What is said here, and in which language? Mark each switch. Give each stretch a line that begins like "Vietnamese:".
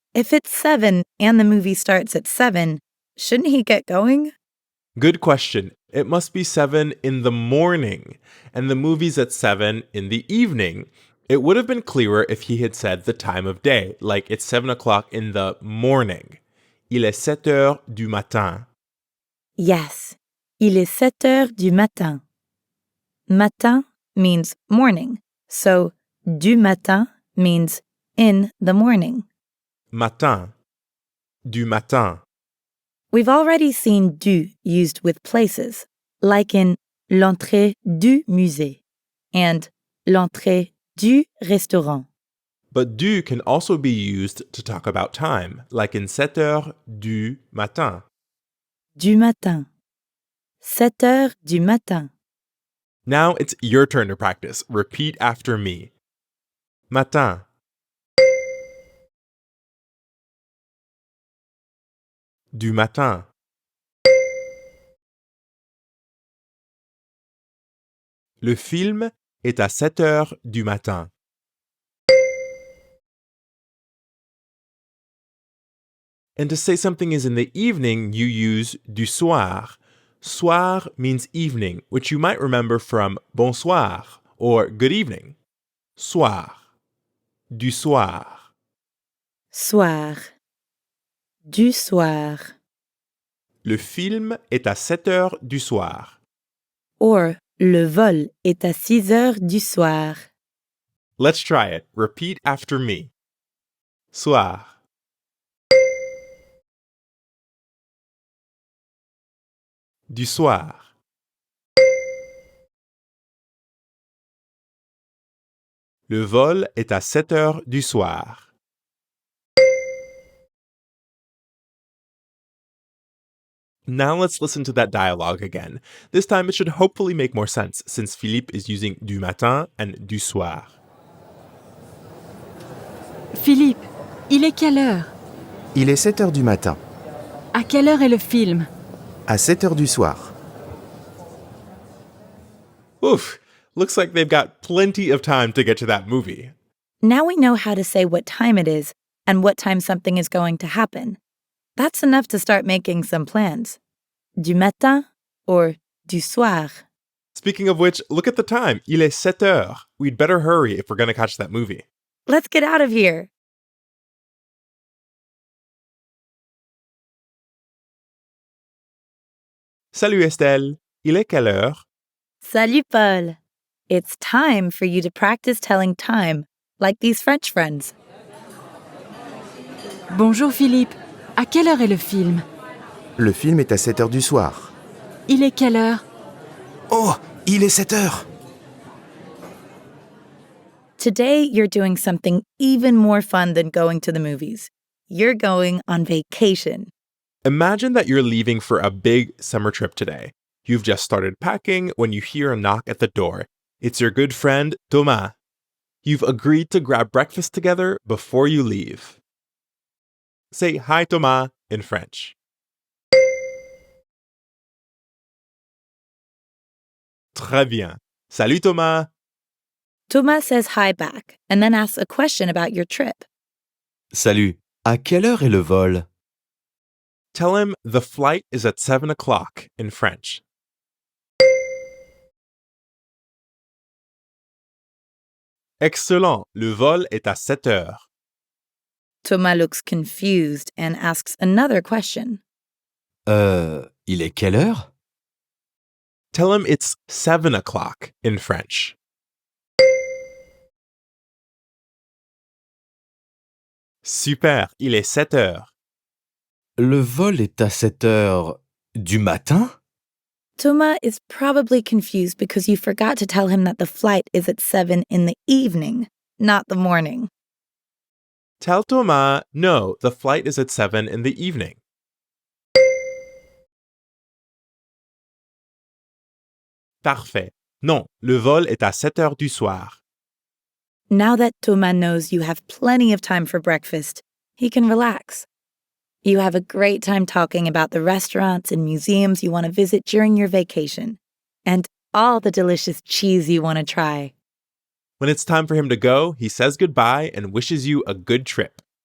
English: If it's 7 and the movie starts at 7, shouldn't he get going? Good question. It must be 7 in the morning, and the movie's at 7 in the evening. It would have been clearer if he had said the time of day, like it's 7 o'clock in the morning.
French: Il est 7 heures du matin. Yes, il est 7 heures du matin.
English: Matin means morning, so du matin means in the morning.
French: Matin. Du matin.
English: We've already seen du used with places, like in l'entrée du musée and l'entrée du restaurant. But du can also be used to talk about time, like in 7 heures du matin.
French: Du matin. 7 heures du matin.
English: Now it's your turn to practice. Repeat after me. Matin.
French: Du matin. Le film est à 7 heures du matin.
English: And to say something is in the evening, you use du soir. Soir means evening, which you might remember from bonsoir or good evening.
French: Soir. Du soir. Soir. Du soir. Le film est à 7 heures du soir. Or, le vol est à 6 heures du soir.
English: Let's try it. Repeat after me. Soir.
French: Du soir. Le vol est à 7 heures du soir.
English: Now let's listen to that dialogue again. This time it should hopefully make more sense since Philippe is using du matin and du soir.
French: Philippe, il est quelle heure? Il est 7 heures du matin. À quelle heure est le film? À 7 heures du soir.
English: Oof, looks like they've got plenty of time to get to that movie. Now we know how to say what time it is and what time something is going to happen. That's enough to start making some plans.
French: Du matin or du soir.
English: Speaking of which, look at the time.
French: Il est 7 heures.
English: We'd better hurry if we're going to catch that movie. Let's get out of here.
French: Salut Estelle. Il est quelle heure? Salut, Paul.
English: It's time for you to practice telling time, like these French friends.
French: Bonjour Philippe. À quelle heure est le film? Le film est à 7 heures du soir. Il est quelle heure? Oh, il est 7 heures.
English: Today, you're doing something even more fun than going to the movies. You're going on vacation. Imagine that you're leaving for a big summer trip today. You've just started packing when you hear a knock at the door. It's your good friend, Thomas. You've agreed to grab breakfast together before you leave. Say hi, Thomas, in French.
French: Très bien. Salut, Thomas.
English: Thomas says hi back and then asks a question about your trip.
French: Salut, à quelle heure est le vol?
English: Tell him the flight is at 7 o'clock in French.
French: Excellent. Le vol est à 7 heures.
English: Thomas looks confused and asks another question.
French: Il est quelle heure?
English: Tell him it's 7 o'clock in French.
French: Super, il est 7 heures. Le vol est à 7 heures du matin?
English: Thomas is probably confused because you forgot to tell him that the flight is at 7 in the evening, not the morning. Tell Thomas, no, the flight is at 7 in the evening.
French: Parfait. Non, le vol est à 7 heures du soir.
English: Now that Thomas knows you have plenty of time for breakfast, he can relax. You have a great time talking about the restaurants and museums you want to visit during your vacation, and all the delicious cheese you want to try. When it's time for him to go, he says goodbye and wishes you a good trip.